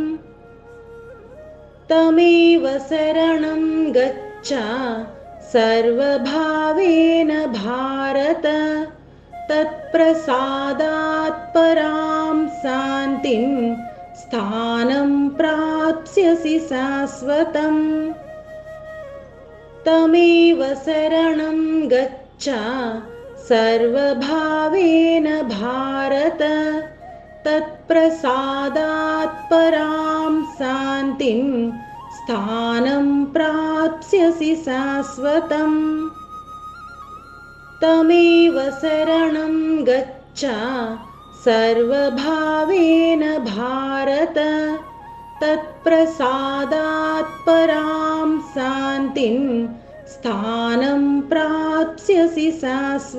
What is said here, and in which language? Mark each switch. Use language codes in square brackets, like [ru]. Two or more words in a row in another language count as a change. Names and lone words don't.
[sa] తమేవ శరణం గచ్చ సర్వభావేన భారత తత్ప్రసాదాత్ పరాం శాంతిం స్థానం ప్రాప్స్యసి శాశ్వతం. తమేవ శరణం గచ్చ सर्वभावेन भारत तत्प्रसादात् परां शान्तिं स्थानं प्राप्स्यसि शाश्वतम् तमेव शरणं गच्छ सर्वभावेन भारत तत्प्रसादात् परां शान्तिं स्थानं प्राप्स्यसि शाश्वतम्।